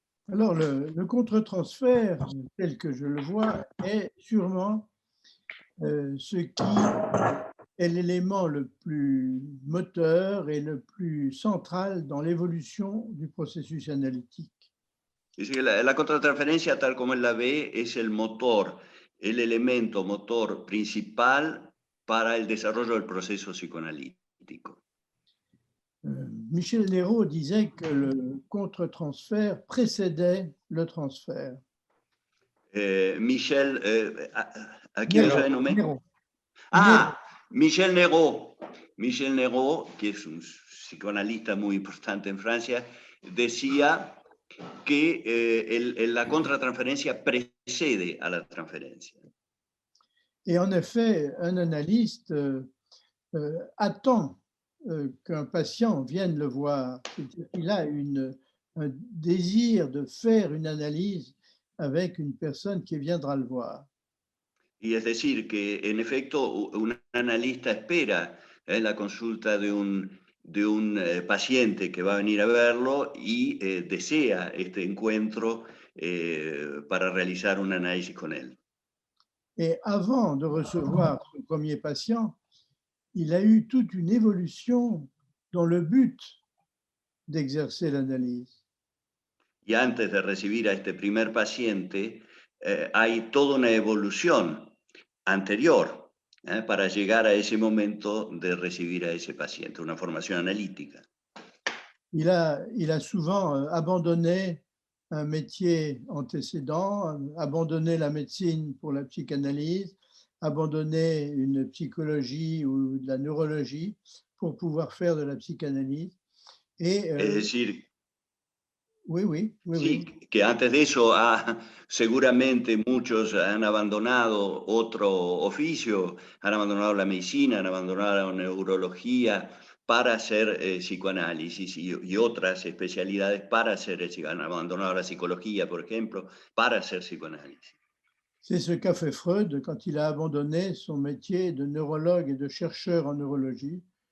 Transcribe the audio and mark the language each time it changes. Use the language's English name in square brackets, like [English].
[French] Alors, le contre-transfert, tel que je le vois, est sûrement ce qui est l'élément le plus moteur et le plus central dans l'évolution du processus analytique. [Spanish] La contratransferencia, tal como él la ve, es el motor, el elemento motor principal para el desarrollo del proceso psicoanalítico. [French] Michel Néraud disait que le contre-transfert précédait le transfert. [Spanish] Michel, ¿a quién yo denomé? Michel Néraud. Michel Néraud, que es un psicoanalista muy importante en Francia, decía que la contratransferencia [French] précède à [Spanish] la transférencia. [French] Et en effet, un analyste attend qu'un patient vienne le voir. Il a un désir de faire une analyse avec une personne qui viendra le voir. [Spanish] Y es decir, que en efecto un analista espera la consulta de un paciente que va a venir a verlo y desea este encuentro para realizar un análisis con él. [French] Et avant de recevoir son premier patient, il a eu toute une évolution dans le but d'exercer l'analyse. [Spanish] Y antes de recibir a este primer paciente, hay toda una evolución anterior para llegar a ese momento de recibir a ese paciente, una formación analítica. [French] Il a souvent abandonné un métier antécédent, abandonné la médecine pour la psychanalyse, abandonné une psychologie ou de la neurologie pour pouvoir faire de la psychanalyse. Et, [Spanish] es decir, [French] oui, [Spanish] que antes de eso seguramente muchos han abandonado otro oficio, han abandonado la medicina, han abandonado la neurología para hacer psicoanálisis y otras especialidades para hacer han abandonado la psicología, por ejemplo, para hacer psicoanálisis. [French] C'est ce qu'a fait Freud quand il a abandonné son métier de neurologue et de chercheur en neurologie